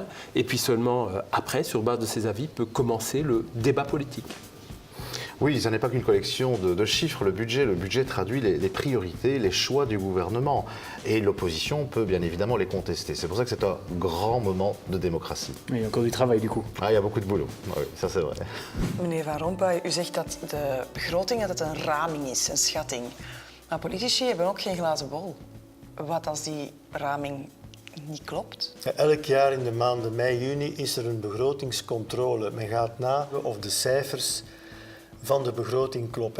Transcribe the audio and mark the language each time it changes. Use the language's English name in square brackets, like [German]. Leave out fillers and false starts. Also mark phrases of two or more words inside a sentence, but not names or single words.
[French] Et puis seulement après, sur base de ces avis, peut commencer le débat politique. Oui, ça n'est pas qu'une collection de chiffres. Le budget traduit les priorités, les choix du gouvernement. Et l'opposition peut bien évidemment les contester. C'est pour ça que c'est un grand moment de démocratie. Mais il y a encore du travail du coup. Ah, il y a beaucoup de boulot. Oui, ça c'est vrai. [Dutch] Meneer Van Rompuy, u zegt dat de begroting dat het een raming is, een schatting. Maar politici hebben ook geen glazen bol. Wat als die raming niet klopt? Elk jaar in de maanden mei, juni is er een begrotingscontrole. Men gaat na of de cijfers van de begroting kloppen.